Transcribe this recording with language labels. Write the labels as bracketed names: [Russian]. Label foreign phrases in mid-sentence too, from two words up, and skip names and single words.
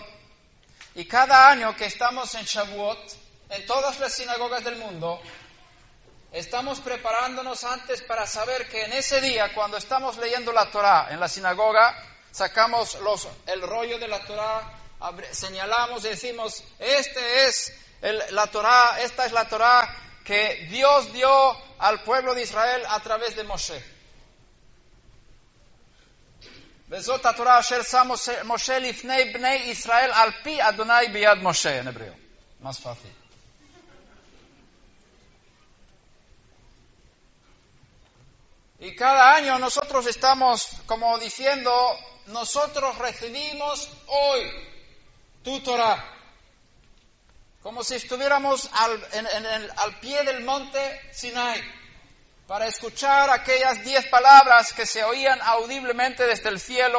[Spanish] Y cada año que estamos en Shavuot, en todas las sinagogas del mundo, estamos preparándonos antes para saber que en ese día, cuando estamos leyendo la Torá en la sinagoga, sacamos el rollo de la Torá, señalamos y decimos, esta es la Torá que Dios dio al pueblo de Israel a través de Moshe. [Hebrew] וזאת התורה אשר שם משה לפני בני ישראל על פי אדוני ביד משה, [Spanish] en hebreo. Más fácil. Y cada año nosotros estamos como diciendo, nosotros recibimos hoy tu Torah. Como si estuviéramos al pie del monte Sinai, para escuchar aquellas 10 palabras que se oían audiblemente desde el cielo.